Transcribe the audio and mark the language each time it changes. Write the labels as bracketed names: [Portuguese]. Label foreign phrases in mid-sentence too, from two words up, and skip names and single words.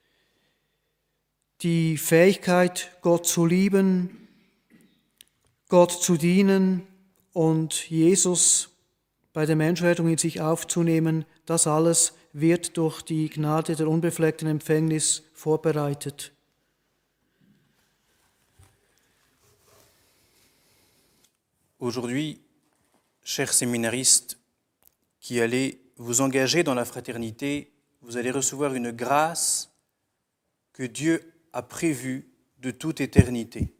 [German] Die Fähigkeit, Gott zu lieben, Gott zu dienen und Jesus bei der Menschwerdung in sich aufzunehmen, das alles wird durch die Gnade der unbefleckten Empfängnis vorbereitet. [French] Aujourd'hui, chers séminaristes qui allez vous engager dans la fraternité, vous allez recevoir une grâce que Dieu a prévue de toute éternité.